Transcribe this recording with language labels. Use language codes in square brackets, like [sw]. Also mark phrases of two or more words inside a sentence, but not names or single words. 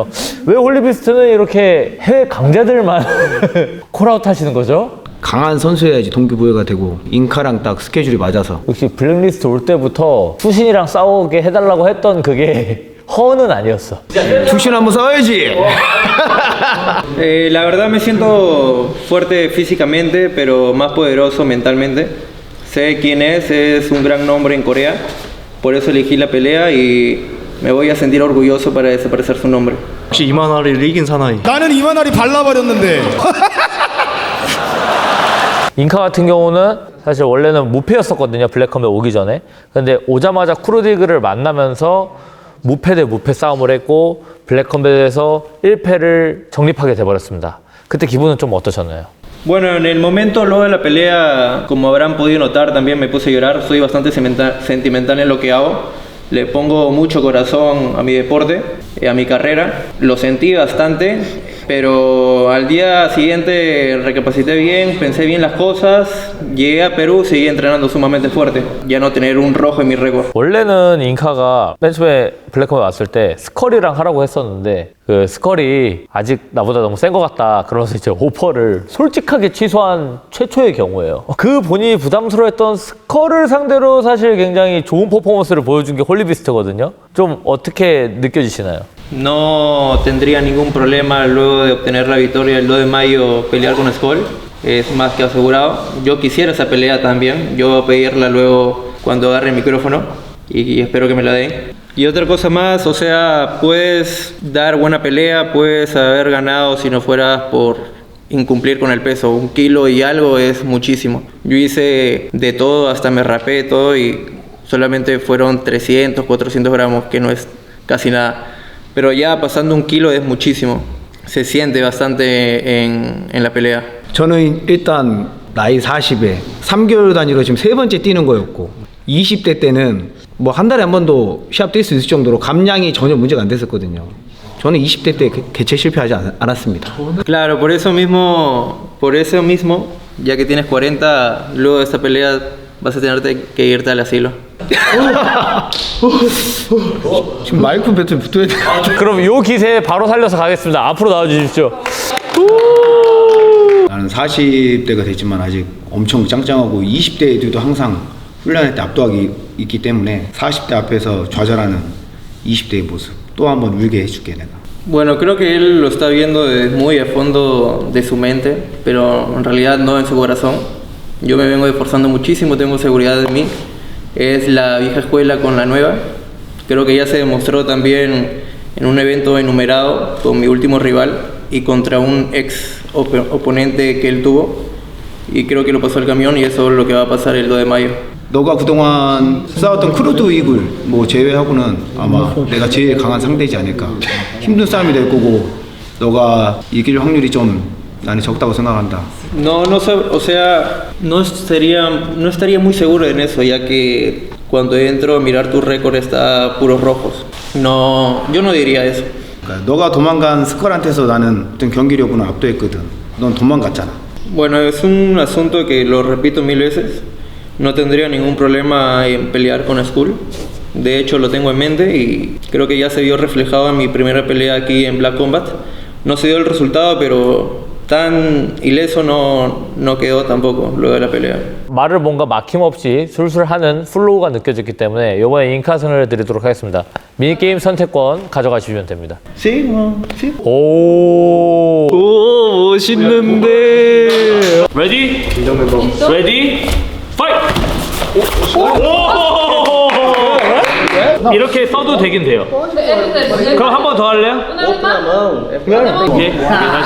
[ko] 왜 홀리비스트는 이렇게 해외 강자들만 콜아웃 하시는 거죠? 강한 선수여야지 동기부여가 되고 잉카랑 딱 스케줄이 맞아서. 역시 블랙리스트 올 때부터 수신이랑 싸우게 해달라고 했던 그게 허는 아니었어. 투신 한번 싸워야지. [es] La verdad me siento fuerte físicamente, pero más poderoso mentalmente. Sé quién es un gran nombre en Corea, por eso elegí la pelea y me voy a sentir orgulloso para desaparecer su nombre. [ko] 혹시 이만하리를 이긴 사나이 나는 이만하리 발라버렸는데. 잉카 같은 경우는 사실 원래는 무패였었거든요. 블랙컴에 오기 전에. 근데 오자마자 크루디그를 만나면서 무패 대 무패 싸움을 했고 블랙컴뱃에서 1패를 정립하게 돼버렸습니다. 그때 기분은 좀 어떠셨나요? [es] Bueno, en el momento luego de la pelea, como habrán podido notar, también me puse a llorar. Soy bastante sentimental en lo que hago. Le pongo mucho corazón a mi deporte, a mi carrera. Lo sentí bastante, pero al día siguiente recapacité bien, pensé bien las cosas. Llegué a Perú, seguí entrenando sumamente fuerte. Ya no tener un rojo en mi récord. [ko] 원래는 잉카가 맨 처음에 블랙컴에 왔을 때 스컬이랑 하라고 했었는데 그 스컬이 아직 나보다 너무 센 것 같다 그러면서 이제 오퍼를 솔직하게 취소한 최초의 경우예요. 그 본인이 부담스러워했던 스컬을 상대로 사실 굉장히 좋은 퍼포먼스를 보여준 게 홀리비스트거든요. 좀 어떻게 느껴지시나요? [es] No tendría ningún problema luego de obtener la victoria el 2 de mayo pelear con Skoll. Es más que asegurado. Yo quisiera esa pelea también. Yo voy a pedirla luego cuando agarre el micrófono y espero que me la den. Y otra cosa más, o sea, puedes dar buena pelea, puedes haber ganado si no fueras por incumplir con el peso. 1 kilo y algo es muchísimo. Yo hice de todo, hasta me rapé todo y solamente fueron 300, 400 gramos, que no es casi nada. Pero ya pasando 1 kilo es muchísimo. Se siente bastante en la pelea. [ko] 저는 일단 나이 40에 3개월 단위로 지금 3번째 뛰는 거였고 20대 때는 뭐 한 달에 한 번도 시합 뛸 수 있을 정도로 감량이 전혀 문제가 안 됐었거든요. 저는 20대 때 개최 실패하지 않았습니다. [es] Claro, por eso mismo, ya que tienes 40, luego de esta pelea vas a tener que irte al asilo. [ko] 지금 마이크 배틀 붙어야 돼. 그럼 요 기세 바로 살려서 가겠습니다. 앞으로 나와주십시오. 나는 40대가 됐지만 아직 엄청 짱짱하고 20대 애들도 항상 훈련할 때 압도하기 있기 때문에 40대 앞에서 좌절하는 20대의 모습 또 한번 울게 해줄게 내가. [es] Bueno, creo que él lo está viendo desde muy a fondo de su mente, pero en realidad no en su corazón. Yo me vengo esforzando muchísimo, tengo seguridad en mí. Es la vieja escuela con la nueva. Creo que ya se demostró también en un evento enumerado con mi último rival y contra un ex oponente que él tuvo. Y creo que lo pasó el camión y eso es lo que va a pasar el 2 de mayo. [ko] 너가 그동안 싸웠던 크루드 이글 뭐 제외하고는 아마 내가 제일 강한 상대이지 않을까. 힘든 싸움이 될 거고 너가 이길 확률이 좀 나는 적다고 생각한다. [es] No, o sea, no estaría muy seguro en eso, ya que cuando entro a mirar tu récord está puros rojos. No, yo no diría eso. [ko] 그러니까 너가 도망간 스컬한테서 나는 어떤 경기력으로 압도했거든. 넌 도망갔잖아. [es] Bueno, es un asunto que lo repito 1000 veces. No tendría ningún problema en pelear con Skull. De hecho, lo tengo en mente y creo que ya se vio reflejado en mi primera pelea aquí en Black Combat. no se dio el resultado, pero tan ileso no quedó tampoco luego de la pelea. [ko] 말을 뭔가 막힘없이 술술 하는 플로우가 느껴졌기 때문에 이번에 인카승을 드리도록 하겠습니다. 미니게임 선택권 가져가시면 됩니다. [es] Sí, no, sí. [ko] 오. 오 멋있는데. [en] Ready? Ready? Fight! [ko] 이렇게 써도 되긴 돼요. 그럼 한 번 더 할래요? 오케이. 다시.